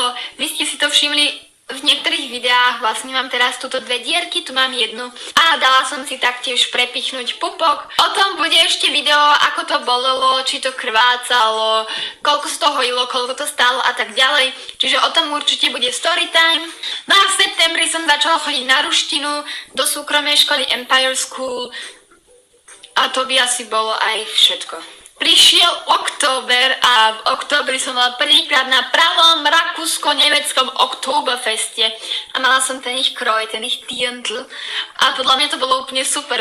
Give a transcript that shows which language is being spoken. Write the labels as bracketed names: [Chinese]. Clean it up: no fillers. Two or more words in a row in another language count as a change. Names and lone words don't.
[Slovak] Vy ste si to všimli v niektorých videách, vlastne mám teraz túto dve dierky, tu mám jednu a dala som si taktiež prepichnúť pupok. O tom bude ešte video, ako to bolelo, či to krvácalo, koľko z toho hojilo, koľko to stálo a tak ďalej. Čiže o tom určite bude [English] story time. [Slovak] No a v septembri som začala chodiť na ruštinu do súkromnej školy Empire School a to by asi bolo aj všetko. Prišiel október a v októbri som mala prvýkrát na pravom rakúsko-nemeckom Oktoberfeste a mala som ten ich kroj, ten ich Tientl a podľa mňa to bolo úplne super.